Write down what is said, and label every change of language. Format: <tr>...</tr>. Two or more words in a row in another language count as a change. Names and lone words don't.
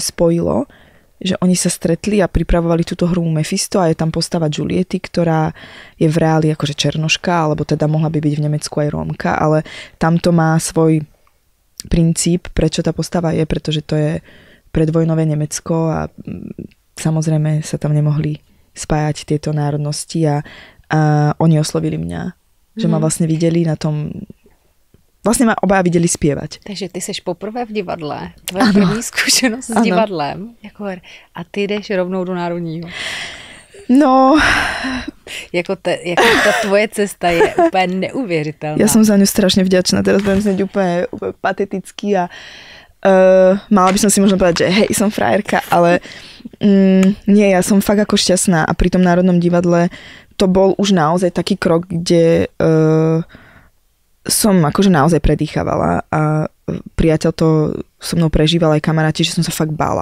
<sk>spojilo, že oni sa stretli a pripravovali túto hru Mephisto a je tam postava Juliety, ktorá je v reáli akože černoška, alebo teda mohla by byť v Nemecku aj Rómka, ale tamto má svoj princíp, prečo tá postava je, pretože to je predvojnové Nemecko a samozrejme sa tam nemohli spájať tieto národnosti a oni oslovili mňa, že ma vlastne videli na tom.</sk> <cs>Vlastně ma oba viděli zpěvat. Takže ty seš poprvé v divadle. Tvoje první zkušenost s divadlem. A ty jdeš rovnou do Národního. No. Jako ta tvoje cesta je úplně neuvěřitelná.</cs> <sk>Ja som za ňu strašne vďačná. Teraz budem znieť úplne patetický a mala by som si možno povedať, že hej, som frajerka, ale nie, ja som fakt ako šťastná a pri tom Národnom divadle to bol už naozaj taký krok, kde som akože naozaj predýchavala a priateľ to so mnou prežíval aj kamaráti, že som sa fakt bála.</sk>